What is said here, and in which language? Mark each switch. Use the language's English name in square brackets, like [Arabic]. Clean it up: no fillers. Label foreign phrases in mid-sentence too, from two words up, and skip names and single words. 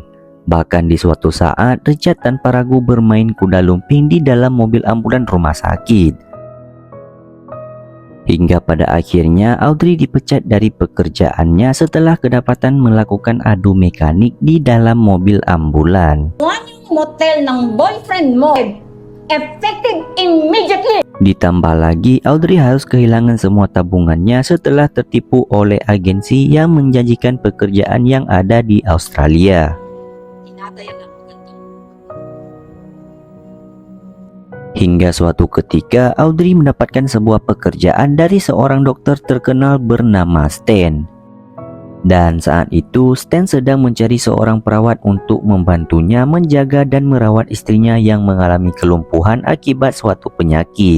[Indonesian] Bahkan di suatu saat, Richard tanpa ragu bermain kuda lumping di dalam mobil ambulan rumah sakit. Hingga pada akhirnya Audrey dipecat dari pekerjaannya setelah kedapatan melakukan adu mekanik di dalam mobil ambulan. [Filipino] Motel ng boyfriend mo. [English] Effective immediately. [Indonesian] Ditambah lagi, Audrey harus kehilangan semua tabungannya setelah tertipu oleh agensi yang menjanjikan pekerjaan yang ada di Australia. [Filipino] Tinatayan ako ganito. [Indonesian] Hingga suatu ketika, Audrey mendapatkan sebuah pekerjaan dari seorang dokter terkenal bernama Stan. Dan saat itu, Stan sedang mencari seorang perawat untuk membantunya menjaga dan merawat istrinya yang mengalami kelumpuhan akibat suatu penyakit.